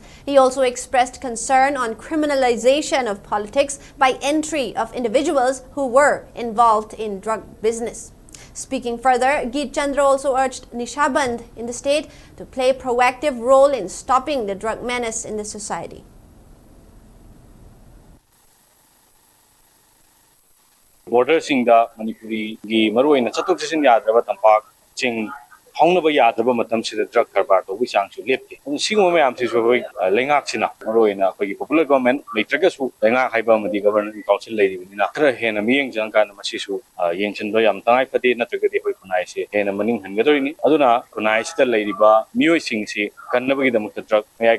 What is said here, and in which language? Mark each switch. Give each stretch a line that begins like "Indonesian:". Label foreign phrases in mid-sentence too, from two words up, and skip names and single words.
English: He also expressed concern on criminalization of politics by entry of individuals who were involved in drug business. Speaking further, Gitchandra also urged Nishaband in the state to play a proactive role in stopping the drug menace in the society.
Manipuri: Border singda Manipuri gi maruina chatuk chasin yadraba tampak ching haunaba yadraba matam sida drug karbar to wisang chu lepti singo mayam si so hoi lengak sina maruina khoi
English: popular government
Manipuri: leitraga su lengak haiba madi government council leiri bina khra hena miyeng jang kan masi su ꯌꯦꯡꯁꯤꯟꯕ ꯌꯥꯝ ꯇꯉꯥꯏ ꯐꯗꯦ ꯅꯠꯇ꯭ꯔꯒꯗꯤ ꯑꯩꯈꯣꯏ ꯈꯨꯟꯅꯥꯏꯁꯦ ꯍꯦꯟꯅ ꯃꯅꯤꯡ ꯍꯟꯒꯗꯣꯔꯤꯅꯤ ꯑꯗꯨꯅ ꯈꯨꯟꯅꯥꯏꯁꯤꯗ ꯂꯩꯔꯤꯕ ꯃꯤꯑꯣꯏꯁꯤꯡꯁꯤ ꯀꯟꯅꯕꯒꯤꯗꯃꯛꯇ ꯗ꯭ꯔꯒ ꯃꯌꯥꯏ